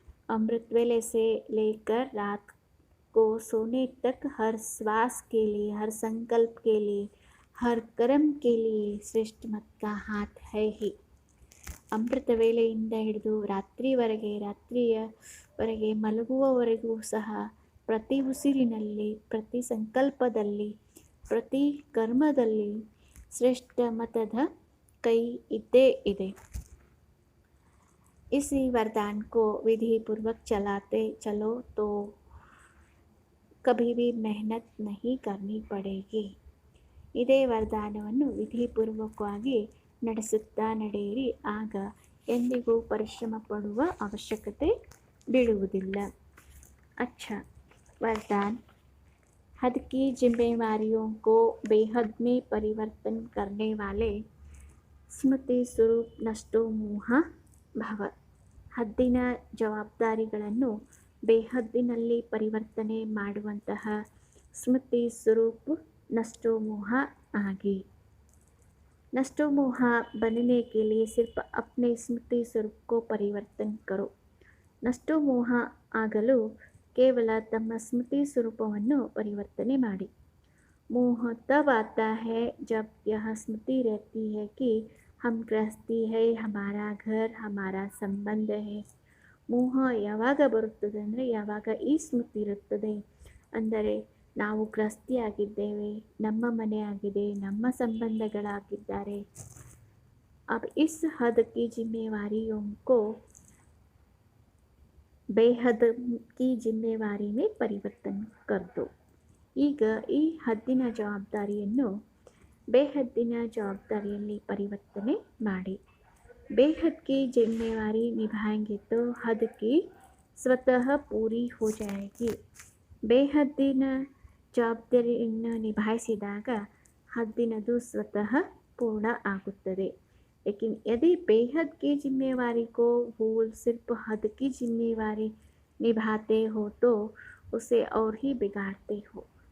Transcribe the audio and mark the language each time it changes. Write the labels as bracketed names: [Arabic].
[Hindi] अमृत वेले से लेकर रात को सोने तक हर श्वास के लिए, हर संकल्प के लिए, हर कर्म के लिए श्रेष्ठ मत का हाथ है ही. [Kannada] ಅಮೃತ ವೇಳೆಯಿಂದ ಹಿಡಿದು ರಾತ್ರಿಯವರೆಗೆ ಮಲಗುವವರೆಗೂ ಸಹ ಪ್ರತಿ ಉಸಿರಿನಲ್ಲಿ, ಪ್ರತಿ ಸಂಕಲ್ಪದಲ್ಲಿ, ಪ್ರತಿ ಕರ್ಮದಲ್ಲಿ ಶ್ರೇಷ್ಠ ಮತದ ಕೈ ಇದ್ದೇ ಇದೆ. [Hindi] इसी वरदान को विधि पूर्वक चलाते चलो तो कभी भी मेहनत नहीं करनी पड़ेगी. [Kannada] ಇದೇ ವರದಾನವನ್ನು ವಿಧಿಪೂರ್ವಕವಾಗಿ ನಡೆಸುತ್ತಾ ನಡೆಯಿರಿ, ಆಗ ಎಂದಿಗೂ ಪರಿಶ್ರಮ ಪಡುವ ಅವಶ್ಯಕತೆ ಬೀಳುವುದಿಲ್ಲ. [Hindi] अच्छा वरदान. हद की जिम्मेवारियों को बेहद में परिवर्तन करने वाले स्मृति स्वरूप नष्टो मोह भव. [Kannada] ಹದ್ದಿನ ಜವಾಬ್ದಾರಿಗಳನ್ನು ಬೇಹದ್ದಿನಲ್ಲಿ ಪರಿವರ್ತನೆ ಮಾಡುವಂತಹ ಸ್ಮೃತಿ ಸ್ವರೂಪ್ नष्टो मोह आगे. [Hindi] नष्टो मोह बनने के लिए सिर्फ अपने स्मृति स्वरूप को परिवर्तन करो. [Kannada] ನಷ್ಟೋ ಮೋಹ ಆಗಲು ಕೇವಲ ತಮ್ಮ ಸ್ಮೃತಿ ಸ್ವರೂಪವನ್ನು ಪರಿವರ್ತನೆ ಮಾಡಿ. [Hindi] मोह तब आता है जब यह स्मृति रहती है कि हम गृहस्थी है, हमारा घर, हमारा ಸಂಬಂಧ है. [Kannada] ಮೋಹ ಯಾವಾಗ ಬರುತ್ತದೆ ಅಂದರೆ, ಯಾವಾಗ ಈ ಸ್ಮೃತಿ ಇರುತ್ತದೆ ಅಂದರೆ ನಾವು ಗೃಹಸ್ಥಿಯಾಗಿದ್ದೇವೆ, ನಮ್ಮ ಮನೆ ಆಗಿದೆ, ನಮ್ಮ ಸಂಬಂಧಗಳಾಗಿದ್ದಾರೆ. [Hindi] अब इस हद की जिम्मेवारियों को बेहद की जिम्मेवारी में परिवर्तन कर दो. [Kannada] ಈಗ ಈ ಹದ್ದಿನ ಜವಾಬ್ದಾರಿಯನ್ನು ಬೇಹದ್ದಿನ ಜವಾಬ್ದಾರಿಯಲ್ಲಿ ಪರಿವರ್ತನೆ ಮಾಡಿ. [Hindi] बेहद की जिम्मेवारी निभाएंगे तो हद की स्वतः पूरी हो जाएगी. [Kannada] ಬೇಹದ್ದಿನ ಜವಾಬ್ದಾರಿಯನ್ನು ನಿಭಾಯಿಸಿದಾಗ ಹದ್ದಿನದು ಸ್ವತಃ ಪೂರ್ಣ ಆಗುತ್ತದೆ. [Hindi] लेकिन यदि बेहद की जिम्मेवारी को भूल सिर्फ हद की जिम्मेवारी निभाते हो तो उसे और ही बिगाड़ते हो.